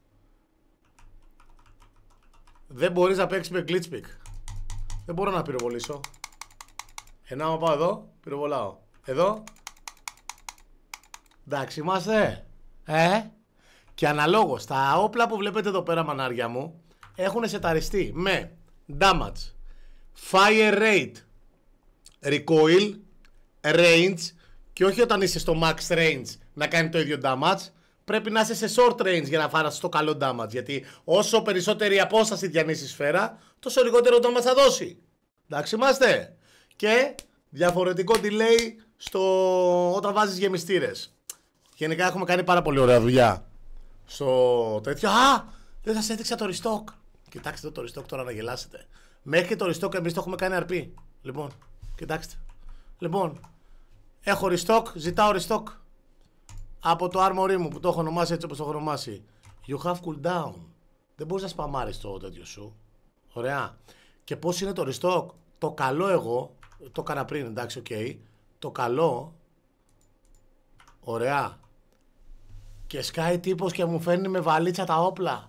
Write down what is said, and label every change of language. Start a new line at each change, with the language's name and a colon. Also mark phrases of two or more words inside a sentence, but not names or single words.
Greek: Δεν μπορείς να παίξεις με
English: glitch pick.
Greek: Δεν μπορώ να πυροβολήσω. Άμα πάω εδώ, πυροβολάω. Εδώ. Εντάξει είμαστε. Και αναλόγως τα όπλα που βλέπετε εδώ πέρα, μανάρια μου, έχουν σεταριστεί με
English: damage, fire rate, recoil, range.
Greek: Και όχι όταν είσαι στο
English: max range
Greek: να κάνει το ίδιο damage. Πρέπει να είσαι σε
English: short range
Greek: για να φάρεις το καλό damage. Γιατί όσο περισσότερη απόσταση διανύσει η σφαίρα, τόσο λιγότερο damage θα δώσει. Εντάξει είμαστε. Και διαφορετικό delay όταν βάζεις γεμιστήρες. Γενικά έχουμε κάνει πάρα πολύ ωραία δουλειά στο τέτοιο. Α! Δεν σας έδειξα το restock. Κοιτάξτε το restock τώρα να γελάσετε. Μέχρι και το restock εμείς το έχουμε κάνει RP. Λοιπόν, κοιτάξτε. Λοιπόν, έχω restock, ζητάω restock. Από το armory μου που το έχω ονομάσει έτσι όπως το έχω ονομάσει.
English: You have cooldown.
Greek: Δεν μπορείς να σπαμάρεις το τέτοιο σου. Ωραία. Και πώς είναι το restock? Το καλό εγώ, το έκανα πριν, εντάξει, οκ. Το καλό, ωραία. Και σκάει τύπος και μου φέρνει με βαλίτσα τα όπλα.